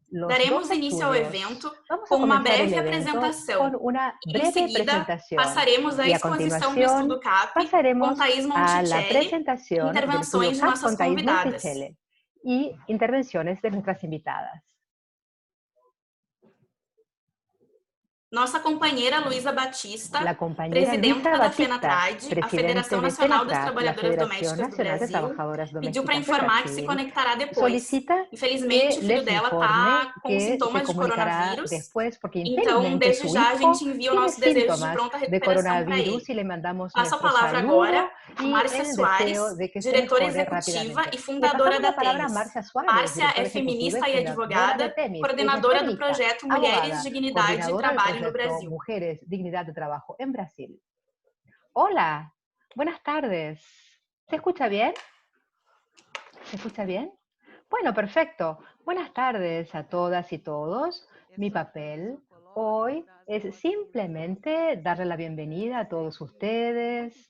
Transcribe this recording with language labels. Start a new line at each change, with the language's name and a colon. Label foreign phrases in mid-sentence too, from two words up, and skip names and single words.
Spanish: los
Portuguese: Daremos
Spanish: dos
Portuguese: início ao
Spanish: estudios.
Portuguese: evento
Spanish: Vamos a
Portuguese: com uma
Spanish: comenzar el
Portuguese: breve
Spanish: evento
Portuguese: apresentação.
Spanish: con una
Portuguese: Em
Spanish: breve
Portuguese: seguida,
Spanish: presentación
Portuguese: passaremos à
Spanish: y a
Portuguese: exposição do Estudo
Spanish: continuación
Portuguese: CAP com
Spanish: pasaremos
Portuguese: Thais
Spanish: a la
Portuguese: Monticelli e
Spanish: presentación del estudio
Portuguese: intervenções de
Spanish: CAP
Portuguese: nossas
Spanish: con Thais
Portuguese: convidadas.
Spanish: Monticelli y intervenciones de nuestras invitadas.
Portuguese: Nossa companheira Luísa Batista,
Spanish: La compañera presidenta Luisa
Portuguese: da
Spanish: Batista,
Portuguese: FENATRAD, a
Spanish: presidente
Portuguese: Federação
Spanish: de
Portuguese: Nacional das
Spanish: FENATRAD, la
Portuguese: Trabalhadoras
Spanish: Federación
Portuguese: Domésticas do
Spanish: Nacional de
Portuguese: Brasil,
Spanish: Trabajadoras
Portuguese: pediu para
Spanish: Domésticas de
Portuguese: informar que se
Spanish: Brasil,
Portuguese: conectará depois.
Spanish: solicita que
Portuguese: Infelizmente, o filho
Spanish: les
Portuguese: dela
Spanish: informe
Portuguese: está com
Spanish: que se
Portuguese: sintomas de
Spanish: comunicará
Portuguese: coronavírus,
Spanish: después porque
Portuguese: então,
Spanish: infelizmente
Portuguese: desde
Spanish: su
Portuguese: já, a
Spanish: hijo
Portuguese: gente envia o
Spanish: tiene
Portuguese: nosso desejo de
Spanish: síntomas
Portuguese: pronta
Spanish: de
Portuguese: recuperação para ele.
Spanish: coronavirus y le mandamos
Portuguese: Passo a
Spanish: nuestro
Portuguese: palavra agora
Spanish: saludo
Portuguese: a
Spanish: y
Portuguese: Márcia
Spanish: el deseo
Portuguese: Soares,
Spanish: de que se
Portuguese: diretora
Spanish: mejore
Portuguese: executiva
Spanish: rápidamente.
Portuguese: e
Spanish: Le
Portuguese: fundadora
Spanish: pasamos
Portuguese: da
Spanish: la palabra a
Portuguese: Temis.
Spanish: Marcia Suárez,
Portuguese: Márcia é
Spanish: directora ejecutiva y
Portuguese: feminista e
Spanish: fundadora de
Portuguese: advogada,
Spanish: Temis. Ella es
Portuguese: coordenadora do
Spanish: feminista,
Portuguese: projeto Mulheres,
Spanish: abogada,
Portuguese: Dignidade e
Spanish: coordinadora del
Portuguese: Trabalho no
Spanish: proyecto
Portuguese: Brasil.
Spanish: Mujeres, Dignidad de Trabajo en Brasil. Hola, buenas tardes. ¿Se escucha bien? ¿Se escucha bien? Bueno, perfecto. Buenas tardes a todas y todos. Mi papel hoy es simplemente darle la bienvenida a todos ustedes.